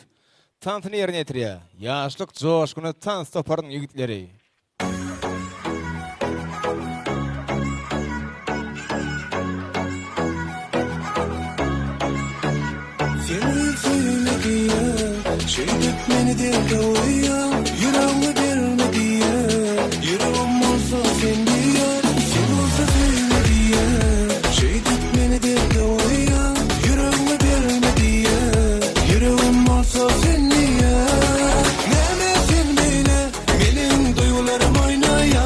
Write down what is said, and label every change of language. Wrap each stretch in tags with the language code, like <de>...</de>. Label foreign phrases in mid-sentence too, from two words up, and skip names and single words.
<tk>Tansyny ýerine ýetirýär. Ýaşlyk joşguny tans toparyň ýigitleri.</tk> <tr>Şeydip meni derdi oya, yüreğime verme diye. Yüreğim olsa sen diye, sen olsa söyle diye. Şeydip meni derdi oya, yüreğime verme diye. Yüreğim olsa sen diye. Nemesin bile, benim duygularım oynaya.</tr>